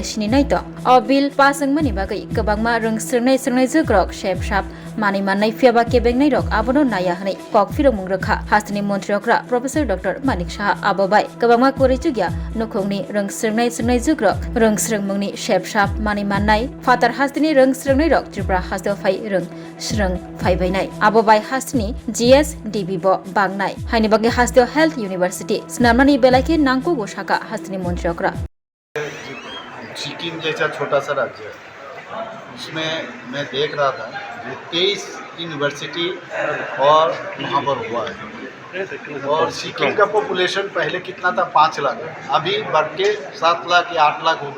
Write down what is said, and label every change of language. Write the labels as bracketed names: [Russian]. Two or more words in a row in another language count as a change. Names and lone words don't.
[Kok Borok] sini nai to o bill pasangmani bagai kabangma rungsrnai jogrok shep shap mani mannai fiaba kebengnai rok abono naya hanai kok phirong mungrakha hasini monchokra professor dr manik saha abobai kabangma korichugya nukhongni rungsrnai jogrok rungsrngmungni shep shap mani mannai fatar hasini rungsrnai rok tripura hasdo phai rungsrng phai bainai abobai hasini GSDB bo bangnai haini bagi hasdo [English] health university [Kok Borok] snamani belaike nangko goshaka hasini monchokra [Hindi] सिक्किम जैसा छोटा सा राज्य है, उसमें मैं देख रहा था 23 यूनिवर्सिटी और वहाँ पर हुआ है। और सिक्किम का पॉपुलेशन पहले कितना था? 5 लाख, अभी बढ़ के 7 लाख या 8 लाख होगा।